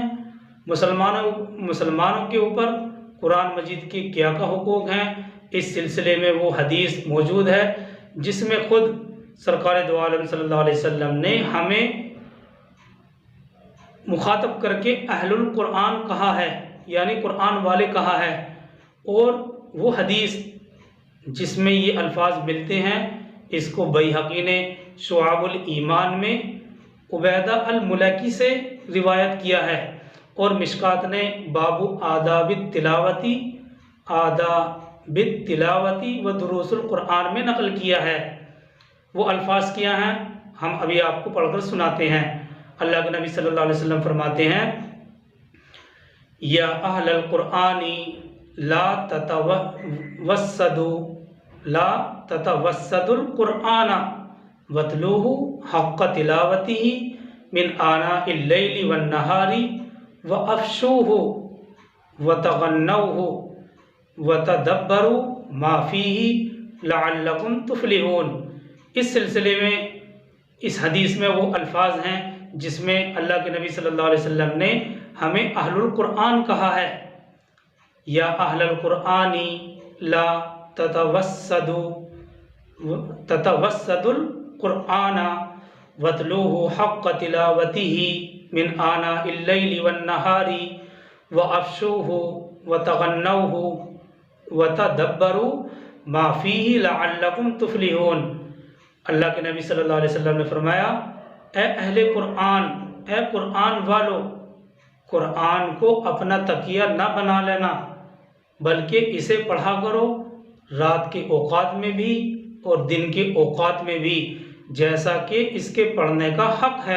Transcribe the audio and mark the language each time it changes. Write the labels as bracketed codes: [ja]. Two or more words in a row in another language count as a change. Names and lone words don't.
[hi] मुसलमानों के ऊपर कुरान मजीद के क्या का हुकूक हैं, इस सिलसिले में वो हदीस मौजूद है जिसमें खुद सरकार दो आलम [ar] صلى الله عليه وسلم [hi] ने हमें मुखातब करके [ar] أهل القرآن [hi] कहा है, यानी कुरान वाले कहा है। और वो हदीस जिसमें ये अल्फाज मिलते हैं, इसको बैहक़ी ने शुआबुल ईमान में उबैदा अल मुलकी से रिवायत किया है और मिशकात ने बाबू आदाबित तिलावती व दुरूसुल कुरान में नकल किया है। वो अल्फाज किया हैं, हम अभी आपको पढ़कर सुनाते हैं। अल्लाह के नबी [ar] صلى الله عليه وسلم [hi] फरमाते हैं, [ar] يا أهل القرآن لا تتوسدوا القرآن واتلوه حق تلاوته من آناء الليل والنهار وأفشوه وتغنوه وتدبروا ما فيه لعلكم تفلحون. [hi] इस सिलसिले में इस हदीस में वो अल्फाज हैं जिसमें अल्लाह के नबी [ar] صلى الله عليه وسلم [hi] ने हमें [ar] أهل القرآن [hi] कहा है। [ar] يا أهل القرآن لا تتوسدوا القرآن واتلوه حق تلاوته من آناء الليل والنهار وأفشوه وتغنوه وتدبروا ما فيه لعلكم تفلحون. [hi] अल्लाह के नबी [ar] صلى الله عليه وسلم [hi] ने फरमाया, ए अहले कुरान, ए कुरान वालों, कुरान को अपना तकिया न बना लेना, बल्कि इसे पढ़ा करो रात के औकात में भी और दिन के औकात में भी, जैसा कि इसके पढ़ने का हक है।